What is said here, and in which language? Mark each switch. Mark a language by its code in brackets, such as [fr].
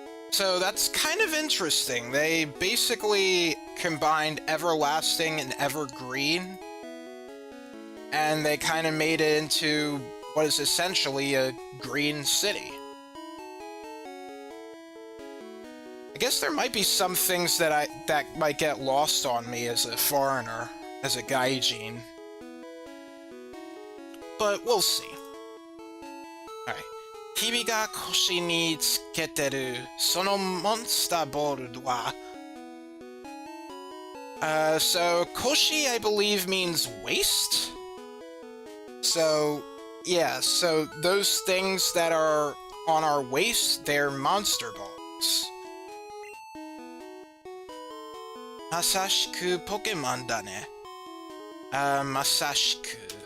[en] So that's kind of interesting. They basically combined everlasting and evergreen, and they kind of made it into what is essentially a green city. I guess there might be some things that might get lost on me as a foreigner, as a gaijin. But we'll see. Alright. [ja] 君が腰につけてるそのモンスターボールは [en] so koshi I believe means waist? So, yeah, so those things that are on our waist, they're monster balls. [ja] Masashiku Pokemon da ne. Masashiku.